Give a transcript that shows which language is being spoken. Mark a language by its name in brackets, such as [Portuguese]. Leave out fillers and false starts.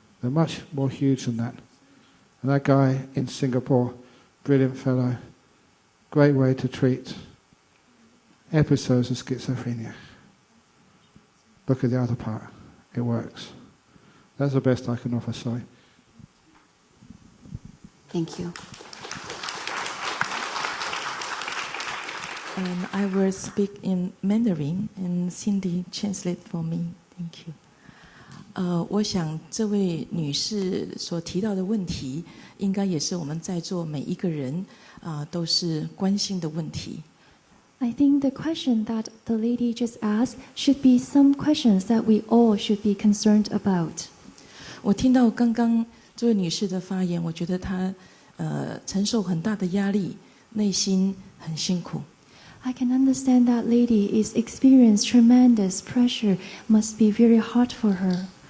[English] They're much more huge than that. And that guy in Singapore, brilliant fellow, great way to treat episodes of schizophrenia. Look at the other part. It works. That's the best I can offer, sorry. Thank you. I will speak in Mandarin, and Cindy translate for me. Thank you. [Chinese] 我想这位女士所提到的问题，应该也是我们在座每一个人都是关心的问题。 [English] I think the question that the lady just asked should be some questions that we all should be concerned about. [Chinese] 我听到刚刚这位女士的发言，我觉得她承受很大的压力，内心很辛苦。 [English] I can understand that lady is experiencing tremendous pressure, must be very hard for her.